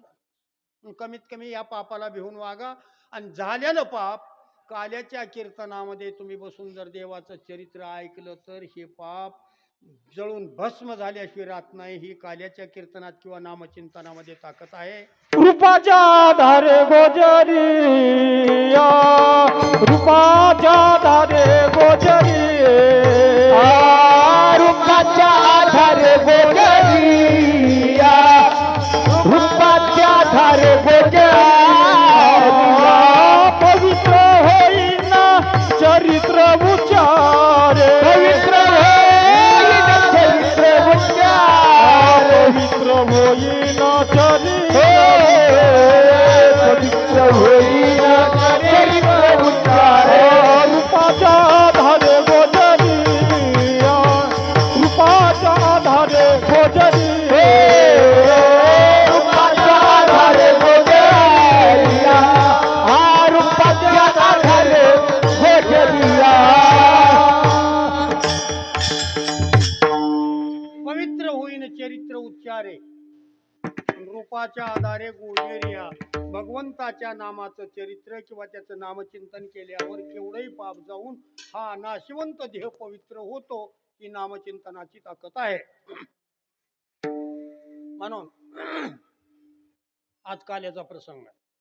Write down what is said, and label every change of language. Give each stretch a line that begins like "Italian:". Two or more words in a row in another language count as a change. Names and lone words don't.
Marathi: कमीत कमी या पापाला भिवून वागा. आणि झालेलं पाप काल्याच्या कीर्तनामध्ये तुम्ही बसून जर देवाचं चरित्र ऐकलं तर हे पाप जळून भस्म झाल्याशिवाय राहत नाही. ही काल्याच्या कीर्तनात किंवा नामचिंतनामध्ये ताकद आहे. रूपाच्या धारे गोजरी, रूपाच्या धारे गोजरी, रूपाच्या धारे गोजरी, रूपाच्या धारे गोजरी. पवित्र होईना चरित्र उच्चारे, पवित्र होईना चरित्र उच्चारे, पवित्र होईना चरित्र, पवित्र होईना चरित्र उच्चारे. रूपाच्या धारे गोजरी, रूपाच्या धारे गोजरी, रूपाच्या धारे गोजरी, रूपाच्या धारे गोजरी. पवित्र होईन चरित्र उच्चारे. रूपाच्या आधारे गोजेरिया भगवंताच्या नामाचं चरित्र किंवा त्याचं नामचिंतन केल्यावर केवढंही पाप जाऊन हा नाशिवंत देह पवित्र होतो. ही नामचिंतनाची ताकद आहे. म्हणून आज काल्याचा प्रसंग आहे.